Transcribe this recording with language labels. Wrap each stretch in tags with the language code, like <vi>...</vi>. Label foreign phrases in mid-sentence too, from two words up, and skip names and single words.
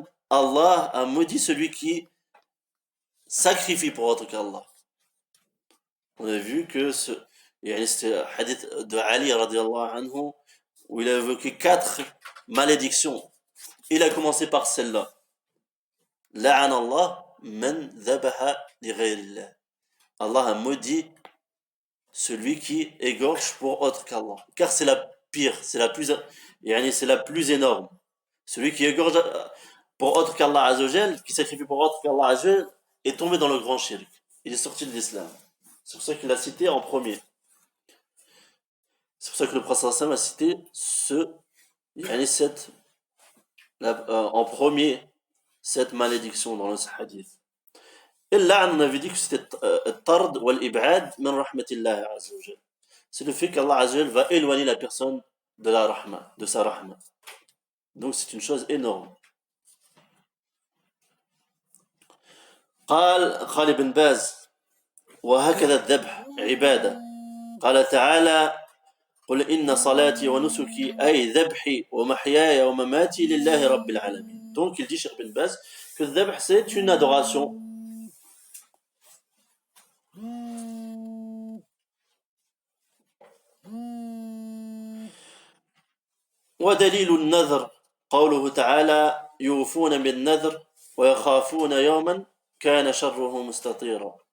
<fr>Allah a maudit celui qui sacrifie pour autre qu'Allah. On a vu que c'était le hadith de Ali</fr> <ar>رضي الله عنه</ar> <fr>où il a évoqué 4 malédictions. Il a commencé par celle-là.</fr> <ar>لعن الله من ذبح لغير الله.</ar> <fr>Allah a maudit celui qui égorge pour autre qu'Allah. Car c'est la pire, c'est la plus énorme. Celui qui égorge pour autre qu'Allah</fr> <ar>عز وجل,</ar> <fr>qui sacrifie pour autre qu'Allah</fr> <ar>عز وجل,</ar> <fr>est tombé dans le grand shirk. Il est sorti de l'islam. C'est pour ça qu'il l'a cité en premier. C'est pour ça que le prophète sallam a cité en premier cette malédiction dans le hadith. Et là, on avait dit que c'était</fr> <ar>طرد والإبعاد من رحمة الله عز وجل.</ar> <fr>C'est le fait qu'Allah</fr> <ar>عز وجل</ar> <fr>va éloigner la personne de la rahma, de sa rahma. Donc c'est une chose énorme.</fr> <ar>قال ابن باز وهكذا الذبح عبادة قال تعالى قل إن صلاتي ونسكي أي ذبحي ومحياي ومماتي لله رب العالمين.</ar> <fr>Donc il dit Cheikh Ibn Baz que le dhabh c'est une adoration.</fr> <ar>ودليل النذر قوله تعالى يوفون بالنذر ويخافون يوما كان شره مستطيرا.</ar>